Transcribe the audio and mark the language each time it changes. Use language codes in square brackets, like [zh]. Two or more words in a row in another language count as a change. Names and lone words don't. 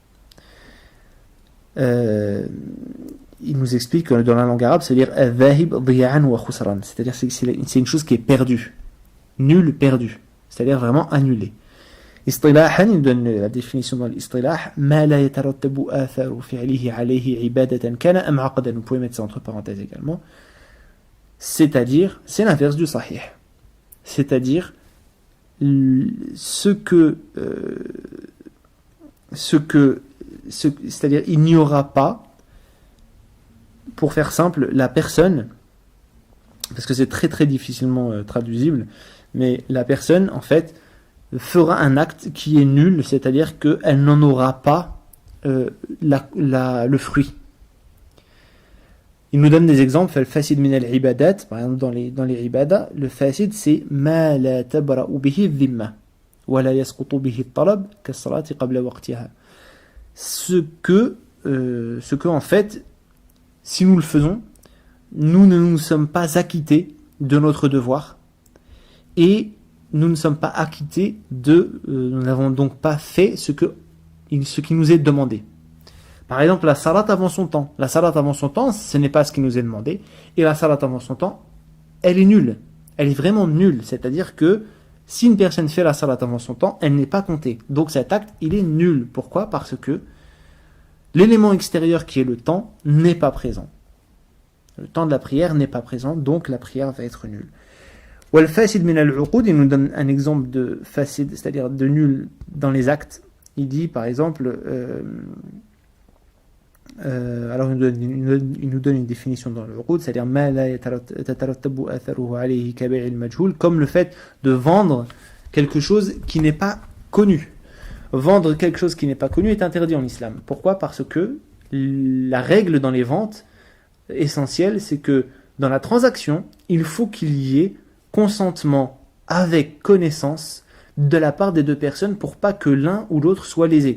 [fr] Il nous explique que dans la langue arabe, c'est-à-dire c'est-à-dire c'est une chose qui est perdue. Nul, perdu. C'est-à-dire vraiment annulé. [ar] Istilahan, [fr] il donne la définition dans l'istilah, [ar] ما لا يترتب أثر فعله عليه عبادة كان أم عقدا. [fr] Vous pouvez mettre ça entre parenthèses également. C'est-à-dire, c'est l'inverse du sahih. C'est-à-dire, c'est-à-dire, il n'y aura pas, pour faire simple, la personne, parce que c'est très très difficilement traduisible, mais la personne, en fait, fera un acte qui est nul, c'est-à-dire qu'elle n'en aura pas le fruit. Il nous donne des exemples. [ar] Le فاسد من العبادات, [fr] par exemple dans les ibadah, le fasid c'est [ar] ما لا تبرأ به ذمة ولا يسقط به الطلب كالصلاة قبل وقتها. [fr] Ce que en fait, si nous le faisons, nous ne nous sommes pas acquittés de notre devoir et nous ne sommes pas acquittés nous n'avons donc pas fait ce qui nous est demandé. Par exemple, la salat avant son temps. La salat avant son temps, ce n'est pas ce qui nous est demandé. Et la salat avant son temps, elle est nulle. Elle est vraiment nulle. C'est-à-dire que si une personne fait la salat avant son temps, elle n'est pas comptée. Donc cet acte, il est nul. Pourquoi ? Parce que l'élément extérieur qui est le temps n'est pas présent. Le temps de la prière n'est pas présent, donc la prière va être nulle. [ar] والفاسد من العقود, [fr] il nous donne un exemple de fasid, c'est-à-dire de nul dans les actes. Il dit par exemple, alors il nous donne une définition dans le uqud, c'est-à-dire [ar] ما لا تترتب آثاره عليه كبيع المجهول, [fr] comme le fait de vendre quelque chose qui n'est pas connu. Vendre quelque chose qui n'est pas connu est interdit en islam. Pourquoi ? Parce que la règle dans les ventes essentielle, c'est que dans la transaction, il faut qu'il y ait consentement avec connaissance de la part des deux personnes pour pas que l'un ou l'autre soit lésé.